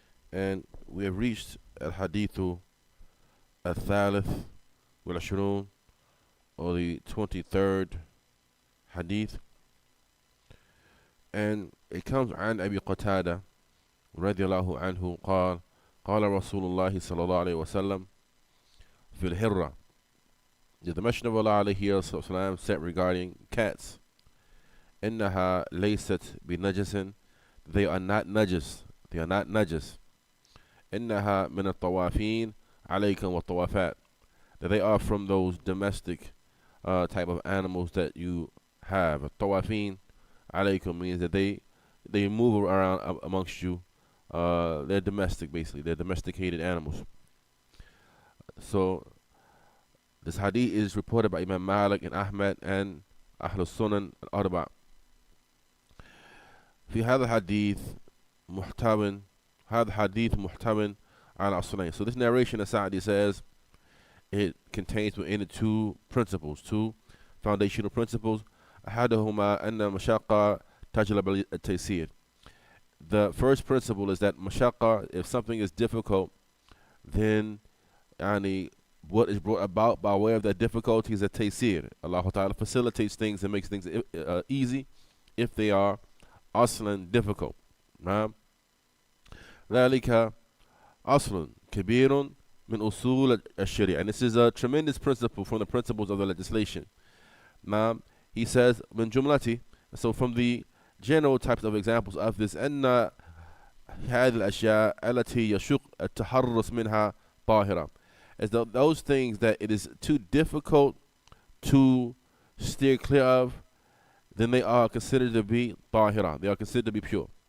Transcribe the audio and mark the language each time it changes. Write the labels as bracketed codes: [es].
[en] And we have reached al-Hadithu al-Thalith wal-Ashrun, or the 23rd Hadith. And it comes [ar] عن أبي قتادة رضي الله عنه قال قال رسول الله صلى الله عليه وسلم في الهرة. [en] The Messenger of Allah [ar] عليه الصلاة [en] said regarding cats, [ar] إنها ليست بنجس, [en] they are not najis, they are not najis. [ar] إنها من الطوافين عليكم والطوافات, [en] that they are from those domestic type of animals that you have. [ar] الطوافين عليكم [en] means that they move around amongst you. They're domestic, basically. They're domesticated animals. So this hadith is reported by Imam Malik and Ahmed and Ahlul Sunan al-Arba. [ar] في هذا الحديث محتوى هذا الحديث محتوى على أصلين. [en] So this narration, as Sa'di says, it contains within it two principles, two foundational principles. [ar] أحدهما أن مشقة تجلب التيسير. [en] The first principle is that mashaqqa, if something is difficult, then what is brought about by way of that difficulty is a taysir. Allah Ta'ala facilitates things and makes things easy if they are aslan difficult. [ar] ذلك أصل كبير من أصول الشريعة. [en] And this is a tremendous principle from the principles of the legislation. He says, [ar] من جملتي, [en] so from the general types of examples of this, [ar] أن هذه الأشياء التي يشق التحرص منها طاهرة, [en] as those things that it is too difficult to steer clear of, then they are considered to be طاهرة, they are considered to be pure.